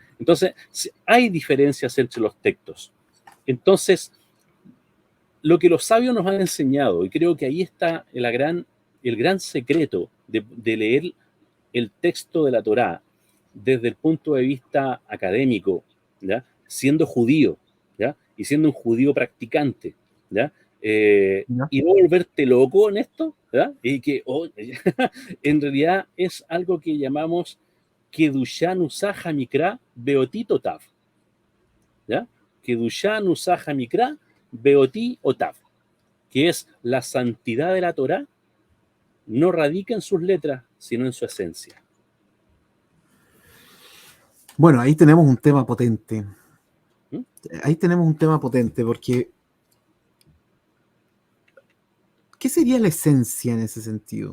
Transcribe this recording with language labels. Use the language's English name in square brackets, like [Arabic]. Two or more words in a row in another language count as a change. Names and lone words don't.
[Spanish] Entonces hay diferencias entre los textos. Entonces, lo que los sabios nos han enseñado, y creo que ahí está el gran secreto de leer el texto de la Torá desde el punto de vista académico, ¿ya? Siendo judío, ¿ya? Y siendo un judío practicante, ¿ya? ¿Ya? Y no volverte loco en esto, ¿ya? Y que en realidad es algo que llamamos [Hebrew] קדושן אוסחה מקרא בעותי טוטב, [Spanish] ¿ya? [Hebrew] קדושן אוסחה מקרא בעותי אותב, [Spanish] que es la santidad de la Torá, no radica en sus letras, sino en su esencia. Bueno, ahí tenemos un tema potente. ¿Mm? Ahí tenemos un tema potente porque ¿qué sería la esencia en ese sentido?